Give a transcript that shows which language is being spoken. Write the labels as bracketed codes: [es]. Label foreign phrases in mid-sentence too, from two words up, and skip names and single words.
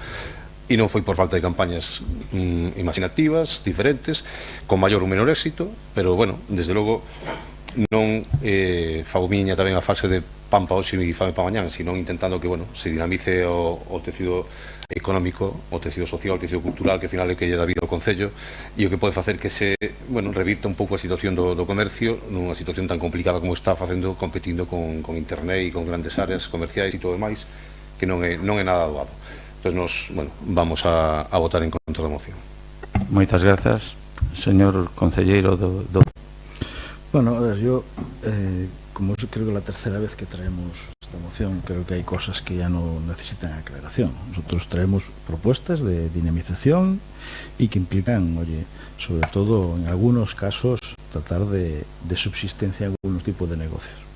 [gl] E non foi por falta de campañas imaginativas, diferentes, con maior ou menor éxito, pero, bueno, desde logo non fago miña tamén a fase de pan pa hoxe e fame pa mañán, sino intentando que, bueno, se dinamice o tecido económico, o tecido social, o tecido cultural, que ao final é que lle dá vida ao Concello, e o que pode facer que se, bueno, revirta un pouco a situación do comercio nunha situación tan complicada como está facendo, competindo con internet e con grandes áreas comerciais e todo demais, que non é nada doado. Entón, nos, bueno, vamos a votar en contra da moción. Moitas grazas, señor concelleiro do... [es] Bueno, a ver, yo, como creo que es la tercera vez que traemos esta moción creo que hay cosas que ya no necesitan aclaración. Nosotros traemos propuestas de dinamización y que implican, oye, sobre todo en algunos casos, tratar de subsistencia en algunos tipos de negocios.